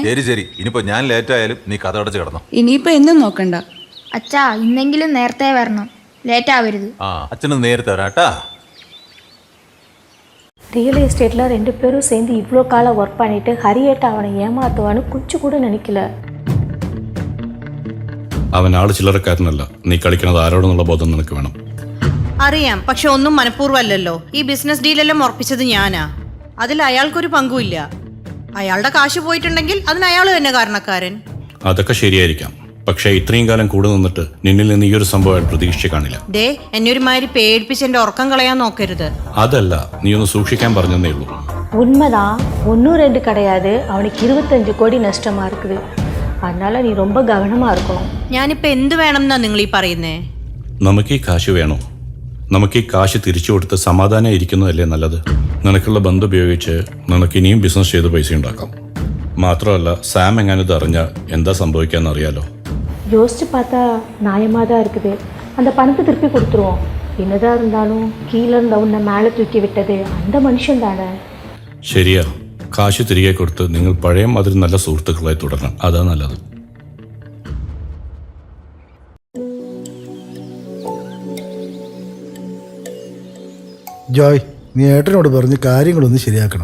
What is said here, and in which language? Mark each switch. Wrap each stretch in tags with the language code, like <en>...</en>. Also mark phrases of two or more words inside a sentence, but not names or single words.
<ml>ശരി ശരി, ഇനിയിപ്പോൾ ഞാൻ ലേറ്റായാലും നീ കഥ അടച്ച് കിടന്നോ. ഇനിയിപ്പോ എന്നും നോക്കണ്ട. അച്ഛാ, ഇന്നെങ്കിലും നേരത്തെ വരണം, ലേറ്റ് ആവരുത്. ആ അച്ഛന് നേരത്തെ വരാട്ടാ.</ml> <en>real estate</en> <ta>2 பேரும் சேர்ந்து இவ்வளோ காலம் ஒர்க் பண்ணிட்டு ஹரியேட்ட அவனை ஏமாத்துவான்னு கொஞ்சம் கூட நினைக்கல.</ta> <ml>അവൻ ആള് ചില്ലറക്കാരനല്ല. നീ കളിക്കുന്നത് ആരോടെന്നുള്ള ബോധം നിനക്ക് വേണം. അറിയാം, പക്ഷെ ഒന്നും മനഃപൂർവ്വമല്ലല്ലോ. ഈ</ml> <en>business deal</en> <ml>ഉറപ്പിച്ചത് ഞാനാ. അതിൽ അയാൾക്കൊരു പങ്കുമില്ല. അയാളുടെ കാശ് പോയിട്ടുണ്ടെങ്കിൽ അതിന് അയാൾ തന്നെ കാരണക്കാരൻ. അതൊക്കെ ശരിയായിരിക്കാം, പക്ഷേ ഇത്രയും കാലം കൂടെ നിന്നിട്ട് നിന്നിൽ നിന്ന് ഈ ഒരു സംഭവം അയാൾ പ്രതീക്ഷിച്ച് കാണില്ല. ദേ, എന്നെ ഒരുമാതിരി പേടിപ്പിച്ച് എന്റെ ഉറക്കം കളയാൻ നോക്കരുത്. അതല്ല, നീ ഒന്ന് സൂക്ഷിക്കാൻ പറഞ്ഞതേ ഉള്ളൂ.</ml> <ta>உண்மைதான், 1-2 கிடையாது. அவனுக்கு 25 கோடி நஷ்டமா இருக்குது. அதனால நீ ரொம்ப கவனமா இருக்கணும்.</ta> <ml>ഞാനിപ്പോ എന്ത് വേണം എന്നാ നിങ്ങൾ ഈ പറയുന്നേ? നമുക്ക് ഈ കാശ് വേണോ? നമുക്ക് ഈ കാശ് തിരിച്ചു കൊടുത്ത് സമാധാനം ഇരിക്കുന്നതല്ലേ നല്ലത്? നിനക്കുള്ള ബന്ധം ഉപയോഗിച്ച് നിനക്ക് ഇനിയും ബിസിനസ് ചെയ്ത് പൈസ ഉണ്ടാക്കാം. മാത്രമല്ല, സാം എങ്ങനെ ഇത് അറിഞ്ഞാൽ എന്താ സംഭവിക്കാന്ന് അറിയാലോ.</ml> <ta>யோசிச்சு பார்த்தா நியாயமாக தான் இருக்குது. அந்த பணத்தை திருப்பி கொடுத்துருவோம். என்னதான் இருந்தாலும் கீழே இருந்த உன்னை மேலே தூக்கி விட்டது அந்த மனுஷன் தானே.</ta> <ml>ശരിയാ, കാശ് തിരികെ കൊടുത്ത് നിങ്ങൾ പഴയ മാതിരി നല്ല സുഹൃത്തുക്കളായി തുടരണം. അതാ നല്ലത്. ജോയ്, നീ ഏട്ടനോട് പറഞ്ഞ് കാര്യങ്ങളൊന്ന് ശരിയാക്കണം.</ml>